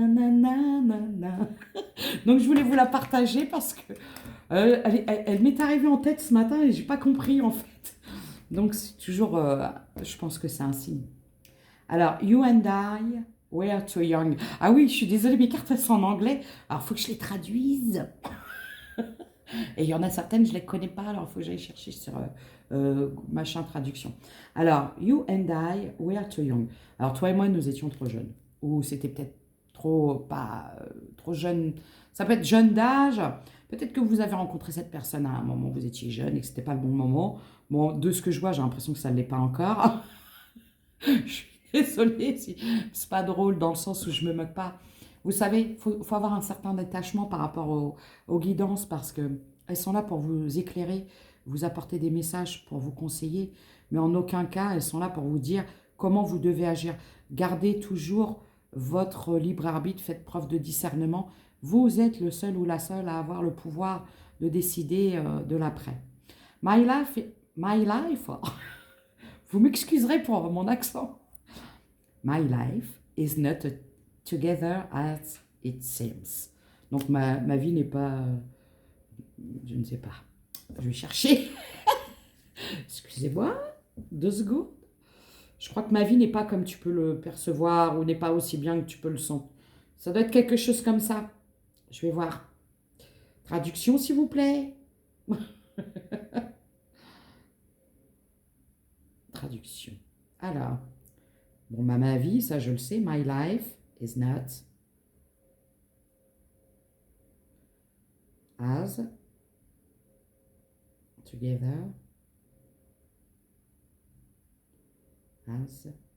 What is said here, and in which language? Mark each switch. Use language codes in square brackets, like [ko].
[fr] Nanana. Donc je voulais vous la partager parce que elle m'est arrivée en tête ce matin et j'ai pas compris en fait. Donc c'est toujours, je pense que c'est un signe. [en] Alors, you and I were too young. [fr] Ah oui, je suis désolée, mes cartes elles sont en anglais. Alors il faut que je les traduise. Et il y en a certaines, je ne les connais pas, alors il faut que j'aille chercher sur machin traduction. [en] Alors, you and I were too young. [fr] Alors, toi et moi, nous étions trop jeunes. Ou c'était peut-être trop, pas trop jeune. Ça peut être jeune d'âge. Peut-être que vous avez rencontré cette personne à un moment où vous étiez jeune et que ce n'était pas le bon moment. Bon, de ce que je vois, j'ai l'impression que ça ne l'est pas encore. Je suis désolée si c'est pas drôle dans le sens où je me moque pas. Vous savez, faut avoir un certain détachement par rapport aux guidances parce que elles sont là pour vous éclairer, vous apporter des messages pour vous conseiller, mais en aucun cas elles sont là pour vous dire comment vous devez agir. Gardez toujours votre libre arbitre, faites preuve de discernement. Vous êtes le seul ou la seule à avoir le pouvoir de décider de l'après. [en] My life, [fr] vous m'excuserez pour mon accent. [en] My life is not together as it seems. [fr] Donc ma vie n'est pas... je ne sais pas. Je vais chercher. Excusez-moi. 2 secondes. Je crois que ma vie n'est pas comme tu peux le percevoir ou n'est pas aussi bien que tu peux le sentir. Ça doit être quelque chose comme ça. Je vais voir. Traduction, s'il vous plaît. Traduction. Alors, bon, ma vie, ça je le sais. [en] My life is not as together as.